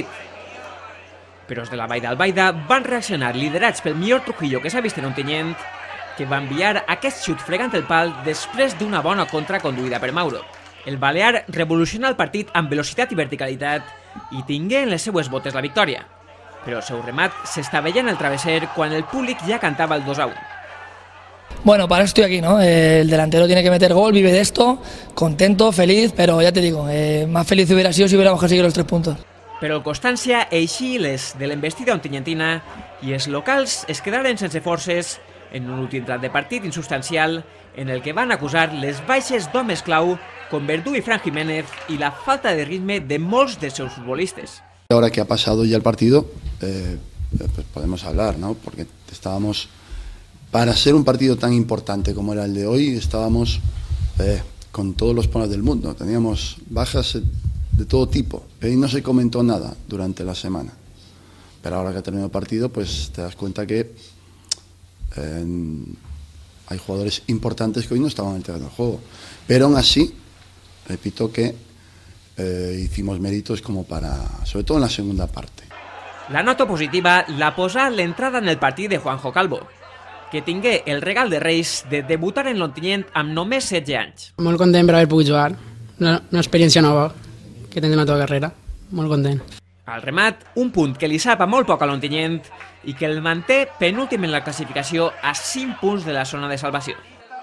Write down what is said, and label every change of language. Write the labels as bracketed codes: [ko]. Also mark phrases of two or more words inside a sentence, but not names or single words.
[ca] Però els de la Vall d'Albaida van reaccionar liderats pel millor Trujillo que s'ha vist en Ontinyent, que va enviar aquest xut fregant el pal després d'una bona contra conduïda per Mauro. El balear revolucionà el partit amb velocitat i verticalitat i tingué en les seues botes la victòria, però el seu remat s'estavellà en el travesser quan el públic ja cantava el 2-1. [es] Bueno, para eso estoy aquí, ¿no? El delantero tiene que meter gol, vive de esto, contento, feliz, pero ya te digo, más feliz hubiera sido si hubiéramos conseguido los 3 puntos. [ca] Però el Constància eixí les de l'embestida ontinyentina i els locals es quedaren sense forces en un últim trat de partit insubstancial en el que van acusar les baixes d'homes clau com Verdú i Fran Jiménez y la falta de ritme de molts dels seus futbolistes. [es] Ahora que ha pasado ya el partido, pues podemos hablar, ¿no? Porque estábamos, para ser un partido tan importante como era el de hoy, estábamos con todos los problemas del mundo. Teníamos bajas de todo tipo, pero no se comentó nada durante la semana. Pero ahora que ha terminado el partido, pues te das cuenta que hay jugadores importantes que hoy no estaban en el terreno de juego. Pero aún así, repito que hicimos méritos como para, sobre todo en la segunda parte. [ca] La nota positiva la posà l'entrada en el partit de Juanjo Calvo, que tingué el regal de Reis de debutar en l'Ontinyent amb només 16 anys. Molt content per haver pogut jugar, una experiència nova que tindrem a tota carrera, molt content. Al remat, un punt que li sap a molt poc a l'Ontinyent i que el manté penúltim en la classificació a 5 punts de la zona de salvació.